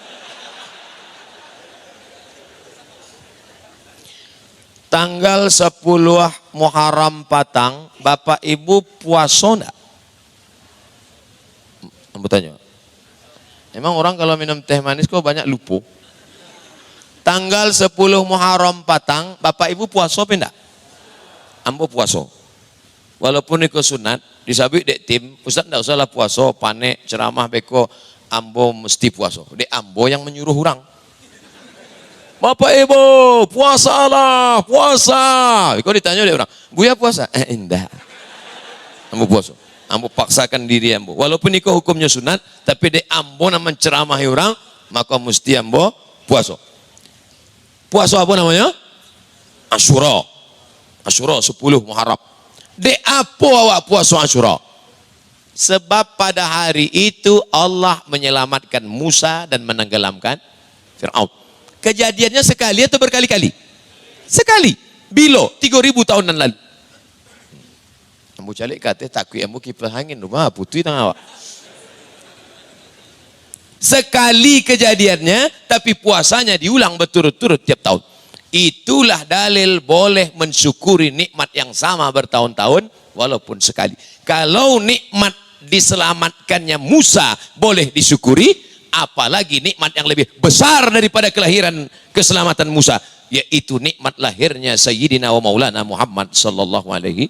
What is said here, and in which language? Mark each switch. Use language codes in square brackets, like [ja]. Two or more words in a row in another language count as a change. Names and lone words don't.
[id] Tanggal 10 Muharram Patang, Bapak Ibu puasa enggak? [min] Ambo tanya. [id] Emang orang kalau minum teh manis kok banyak lupa? Tanggal 10 Muharram Patang, Bapak Ibu puasa apa enggak? [min] Ambo puasa. Walaupun ikut sunat, disabik dek tim, Ustaz enggak usahlah puasa, panek, ceramah beko, ambo mesti puasa. Dek ambo yang menyuruh orang. [id] Bapak Ibu, puasalah, puasa. Kau ditanya oleh orang, Buya puasa? Enggak. [min] Ambo puasa. Ambo paksakan diri ambo. Walaupun ikut hukumnya sunat, tapi dek ambo nama menceramahi orang, maka mesti ambo puasa. [id] Puasa apa namanya? Asyura. Asyura 10 Muharram. [min] Dek apa awak puasa Asyura? [id] Sebab pada hari itu Allah menyelamatkan Musa dan menenggelamkan Fir'aun. Kejadiannya sekali atau berkali-kali? Sekali. Bilo 3000 tahunan lalu. [min] Ambo calik kata takui ambo kipas angin rumah putui tang awak. [id] Sekali kejadiannya, tapi puasanya diulang berturut-turut tiap tahun. Itulah dalil boleh mensyukuri nikmat yang sama bertahun-tahun walaupun sekali. Kalau nikmat diselamatkannya Musa boleh disyukuri, apalagi nikmat yang lebih besar daripada kelahiran keselamatan Musa, yaitu nikmat lahirnya [ar] Sayyidina wa Maulana Muhammad sallallahu alaihi.